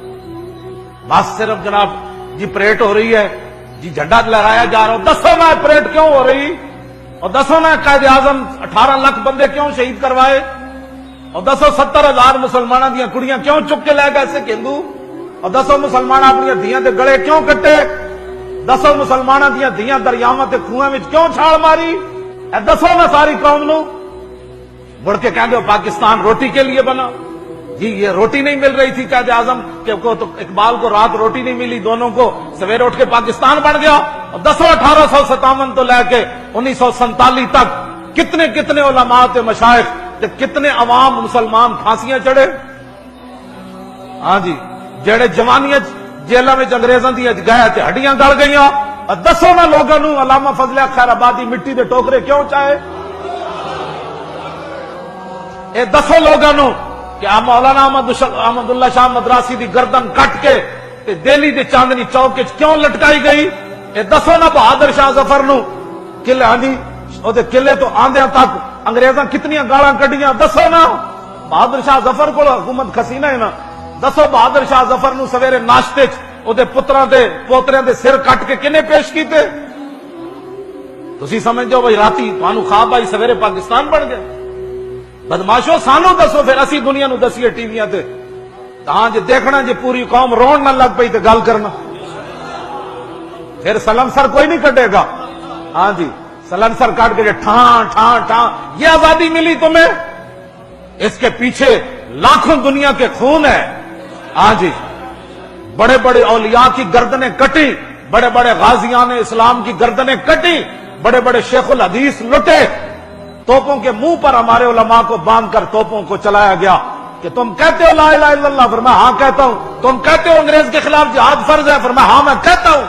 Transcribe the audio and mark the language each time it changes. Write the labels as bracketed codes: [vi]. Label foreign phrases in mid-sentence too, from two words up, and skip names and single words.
[pa] بس صرف جناب جی پریڈ ہو رہی ہے، جی جھنڈا لہرایا جا رہا ہو، دسو میں پریڈ کیوں ہو رہی، اور دسو میں قائد اعظم 18 لاکھ بندے کیوں شہید کروائے، اور دسو 70,000 مسلمانوں دیا کڑیاں کیوں چک کے لے گئے سکھ ہندو، اور دسو مسلمان اپنی دھیاں دے گڑے کیوں کٹے، دسو مسلمانوں دیا دھیاں دریاواں تے کنویں وچ کیوں چھال ماری، اے دسو میں ساری قوم نو، مڑ کے کہہ دو [ur] پاکستان روٹی کے لیے بنا، جی یہ روٹی نہیں مل رہی تھی [pa] قائد اعظم کہ تو [ur] اقبال کو رات روٹی نہیں ملی، [pa] دونوں کو سویرے اٹھ کے پاکستان بن گیا، اور دسو 1857 تو لے کے 1947 تک کتنے کتنے علماء تے مشائخ تے کتنے عوام مسلمان پھانسیاں چڑھے، ہاں جی جڑے جوانیاں جیلاں وچ انگریزاں دی گئے تے ہڈیاں گل گئیاں، اور دسو نہ لوگاں نو علامہ فضل حق خیر آبادی مٹی دے ٹوکرے کیوں چاہے، اے دسو لوگاں نو کہ مولانا احمد اللہ شاہ مدراسی دی گردن کٹ کے تے دہلی دے چاندنی چوک وچ کیوں لٹکائی گئی، اے دسو نہ بہادر شاہ ظفر نو قلعے آندی او دے قلعے تو آندیاں تک انگریزاں کتنیاں گالاں کڈیاں، دسو نا بہادر شاہ ظفر کو حکومت کھسینہ ہے نا، دسو بہادر شاہ ظفر نو سویرے ناشتے چ او دے پتراں دے پوتریاں دے سر کٹ کے کنے پیش کیتے، تسی سمجھو بھائی راتی تانوں خواب آئی سویرے پاکستان بن گیا، بدماشو سانو دسو پھر اسی دنیا نو دسیے ٹی ویاں تے، تاں جے دیکھنا جے پوری قوم رون نہ لگ پئی تے گل کرنا، [ur] پھر سلنسر کوئی نہیں کٹے گا، ہاں جی سلنسر کاٹ کے ٹھان ٹھان ٹھان، یہ آزادی ملی تمہیں، اس کے پیچھے لاکھوں دنیا کے خون ہے، ہاں جی بڑے بڑے اولیاء کی گردنیں کٹی، بڑے بڑے غازیان اسلام کی گردنیں کٹی، بڑے بڑے شیخ الحدیث لٹے، توپوں کے منہ پر ہمارے علماء کو باندھ کر توپوں کو چلایا گیا کہ تم کہتے ہو [ar] لا الہ الا اللہ، [ur] فرمایا ہاں کہتا ہوں، تم کہتے ہو انگریز کے خلاف جہاد فرض ہے، فرمایا ہاں میں کہتا ہوں۔